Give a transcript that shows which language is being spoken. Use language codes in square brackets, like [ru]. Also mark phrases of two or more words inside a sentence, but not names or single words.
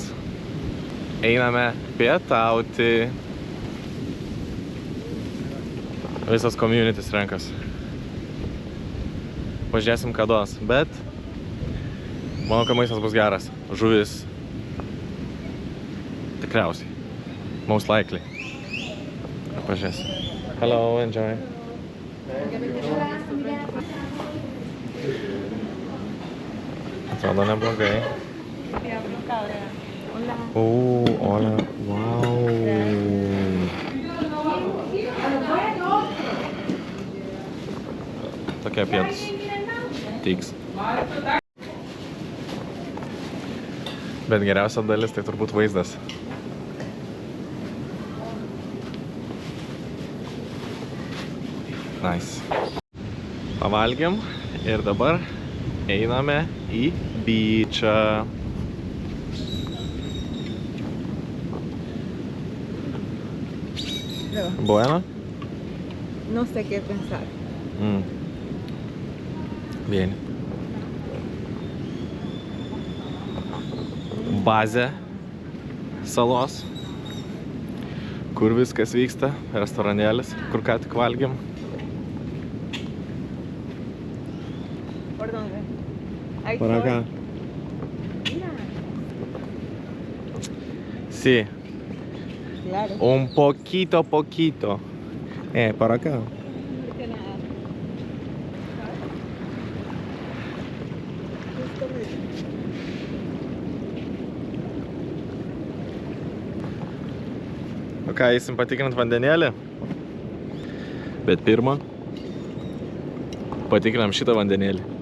[lt] Einame pietauti. Visas communities renkas. Pažiūrėsim kados, bet manau, kad maistas bus geras. Žuvis. Tikriausiai. [en] Most likely. Pažiūrėsim. Hello, enjoy. [lt] Atrodo neblogai. [es] Hola. Hola, wow. [lt] tokie pietus. Tiks. Bet geriausia dalis tai turbūt vaizdas. [en] Nice. [lt] Pavalgėm ir dabar einame į beachą. [es] Bueno? No sé qué pensar. Bien. [lt] Bazė salos, kur viskas vyksta, restoranėlis, kur ką tik valgėm. [es] ¿Por dónde? Ahí Por acá. Mira. Sí, Claro. un poquito. Por acá. No que nada. [lt] O ką, eisim patikrint vandenėlį? Bet pirma, patikrinam šitą vandenėlį.